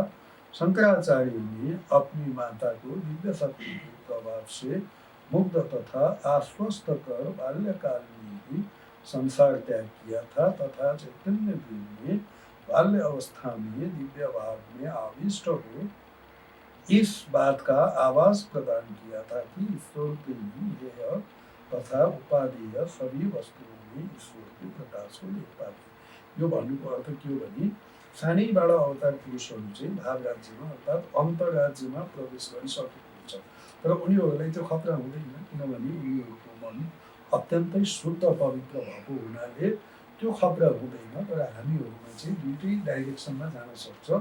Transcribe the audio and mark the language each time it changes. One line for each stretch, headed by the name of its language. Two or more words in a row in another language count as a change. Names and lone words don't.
Hindi: शंकराचार्य ने अपनी माता को दिव्य शक्ति के प्रभाव से मुग्ध तथा आश्वस्त कर बाल्यकाल में ही संसार त्याग किया था तथा चैतन्य देव ने बाल्य अवस्था में दिव्य भाव में आविष्ट हो इस बात का आवाज प्रदान किया था कि ईश्वर के ही हेय तथा उपादेय सभी वस्तुओं में ईश्वर के प्रकाश को देख पाते।
Nepali: यो भन्नुको अर्थ के हो भने सानैबाट अवतार पुरुषहरू चाहिँ भाव राज्यमा अर्थात् अन्तर्राज्यमा प्रवेश गरिसकेको हुन्छ, तर उनीहरूलाई त्यो खतरा हुँदैन, किनभने उनीहरूको मन अत्यन्तै शुद्ध पवित्र भएको हुनाले त्यो खतरा हुँदैन। तर हामीहरूमा चाहिँ दुईटै डाइरेक्सनमा जान सक्छ।